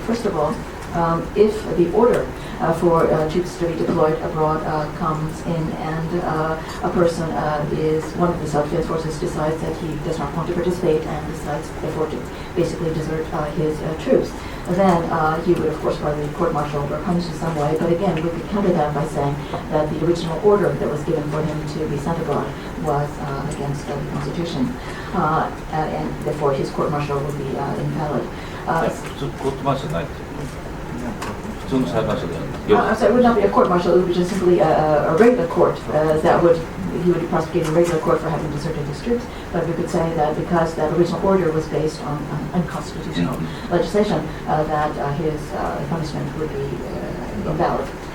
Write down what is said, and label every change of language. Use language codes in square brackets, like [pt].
[en] First of all, if the order for troops to be deployed abroad comes in and a person one of the self-defense forces decides that he does not want to participate and decides therefore to basically desert his troops, then he would of course probably court-martialed or punished in some way. But again, we could counter that by saying that the original order that was given for him to be sent abroad was against the Constitution, and therefore his court-martial would be invalid. [ja] 普通コートマーシャルないっていう。普通の裁判所でやる。 [en] I'm sorry, it would not be a court-martial, it would be just simply a regular court he would be prosecuted in regular court for having deserted his troops, but we could say that because that original order was based on unconstitutional legislation, that his punishment would be invalid.